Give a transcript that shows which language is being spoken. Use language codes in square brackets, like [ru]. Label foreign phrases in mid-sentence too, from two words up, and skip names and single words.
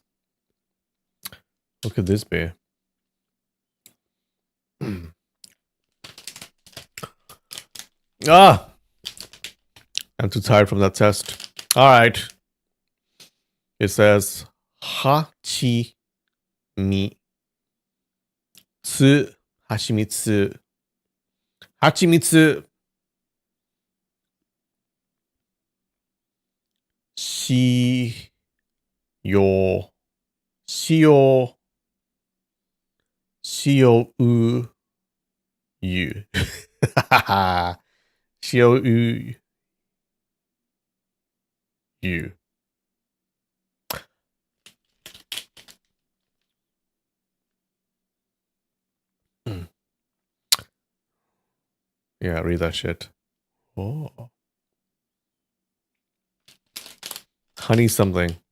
[en] What could this be? Ah! I'm too tired from that test. All right. It says [ja] はち み つ はしみつ. はちみつ し よ しお しお う ゆ. しお う ゆ. [en] Yeah, read that shit. Oh. Honey something.